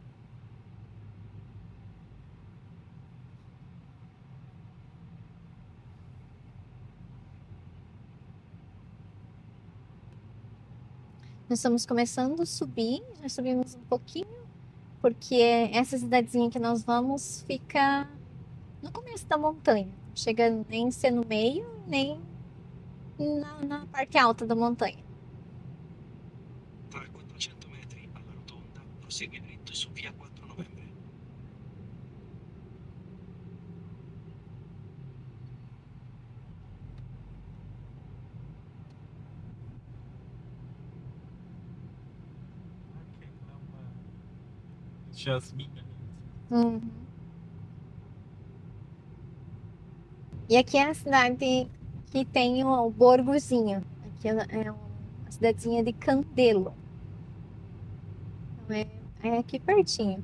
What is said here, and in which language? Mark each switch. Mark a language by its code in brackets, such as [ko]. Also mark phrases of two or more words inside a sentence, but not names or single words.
[pt] Nós estamos começando a subir, já subimos um pouquinho, porque essa cidadezinha que nós vamos fica no começo da montanha. Chega nem ser no meio, nem na parte alta da montanha. [it] Tra 400 metri alla rotonda, prosegui dritto su via 4 novembre. [pt] Jasmine. Uhum. E aqui é a cidade que tem o Borgozinho. Aqui é uma cidadezinha de Candelo. Então é aqui pertinho.